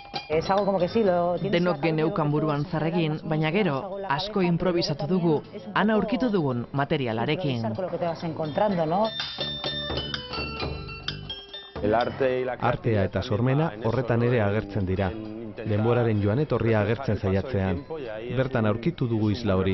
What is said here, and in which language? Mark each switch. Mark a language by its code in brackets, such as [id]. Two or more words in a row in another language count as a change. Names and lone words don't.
[es] Es algo como que sí, lo tienes. [eu] Denok geneukan buruan zer egin, baina gero asko improvisatu dugu, han aurkitu dugun materialarekin. [es] Con lo que te vas encontrando, ¿no? [eu] Artea eta sormena horretan ere agertzen dira. Denboraren joan etorria agertzen saiatzean. Bertan aurkitu dugu isla hori.